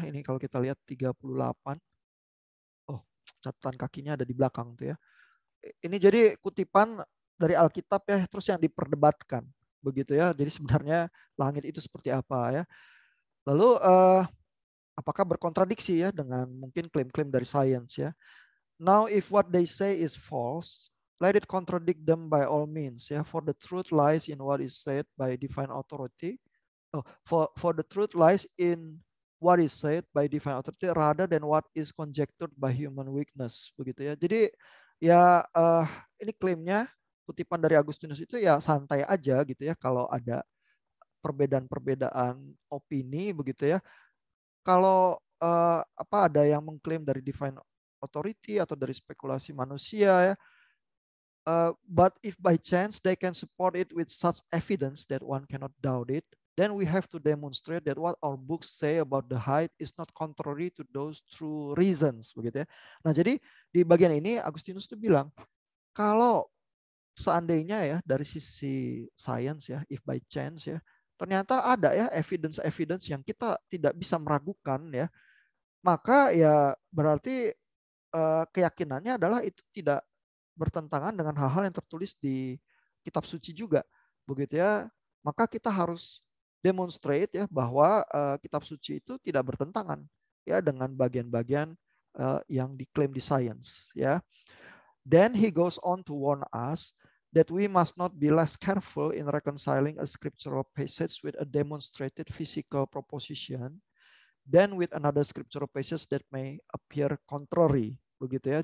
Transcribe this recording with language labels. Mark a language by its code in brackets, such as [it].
[id] Ini kalau kita lihat 38. Oh, catatan kakinya ada di belakang tuh ya. Ini jadi kutipan dari Alkitab ya, terus yang diperdebatkan begitu ya. Jadi sebenarnya langit itu seperti apa ya. Lalu apakah berkontradiksi ya dengan mungkin klaim-klaim dari sains ya. [en] Now if what they say is false, let it contradict them by all means ya. For the truth lies in what is said by divine authority. Oh, for the truth lies in what is said by divine authority rather than what is conjectured by human weakness [id] begitu ya. Jadi ya ini klaimnya kutipan dari Agustinus itu ya santai aja gitu ya kalau ada perbedaan-perbedaan opini begitu ya. Kalau apa ada yang mengklaim dari [en] divine authority [id] atau dari spekulasi manusia ya. [en] But if by chance they can support it with such evidence that one cannot doubt it, then we have to demonstrate that what our books say about the height is not contrary to those true reasons, [id] begitu ya. Nah, jadi di bagian ini Agustinus itu bilang kalau seandainya ya dari sisi science ya, [en] if by chance [id] ya, ternyata ada ya evidence-evidence yang kita tidak bisa meragukan ya, maka ya berarti keyakinannya adalah itu tidak bertentangan dengan hal-hal yang tertulis di kitab suci juga begitu ya, maka kita harus demonstrate ya bahwa kitab suci itu tidak bertentangan ya dengan bagian-bagian yang diklaim di science ya. [en] Then he goes on to warn us that we must not be less careful in reconciling a scriptural passage with a demonstrated physical proposition than with another scriptural passage that may appear contrary [id] begitu ya.